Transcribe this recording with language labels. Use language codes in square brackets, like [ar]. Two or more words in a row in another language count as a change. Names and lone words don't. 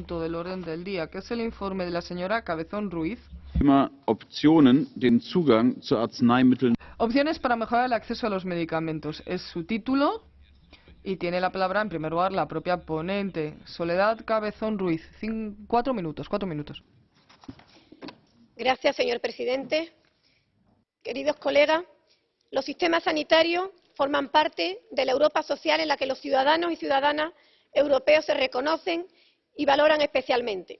[es] punto del orden del día, que es el informe de la señora Cabezón Ruiz. [de] Optionen, den Zugang zu Arzneimitteln. [es] Opciones para mejorar el acceso a los medicamentos. Es su título y tiene la palabra, en primer lugar, la propia ponente, Soledad Cabezón Ruiz. 4 minutos. Gracias, señor presidente. Queridos colegas, los sistemas sanitarios forman parte de la Europa social en la que los ciudadanos y ciudadanas europeos se reconocen y valoran especialmente.